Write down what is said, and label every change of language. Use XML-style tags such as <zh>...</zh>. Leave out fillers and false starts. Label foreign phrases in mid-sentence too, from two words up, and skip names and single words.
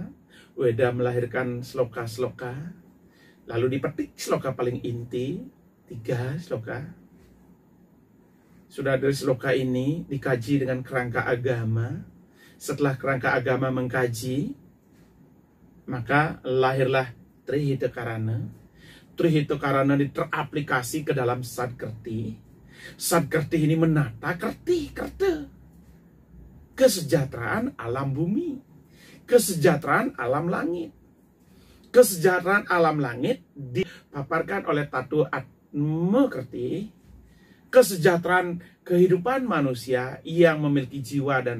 <id>Weda melahirkan sloka-sloka. Lalu dipetik sloka paling inti. 3 sloka. Sudah dari sloka ini dikaji dengan kerangka agama. Setelah kerangka agama mengkaji, maka lahirlah Trihita-karana. Trihita-karana teraplikasi ke dalam Sadkerti. Sadkerti ini menata kerta. Kesejahteraan alam bumi. Kesejahteraan alam langit. Kesejahteraan alam langit dipaparkan oleh Tattwa Atma Kerti Kesejahteraan kehidupan manusia yang memiliki jiwa dan</id>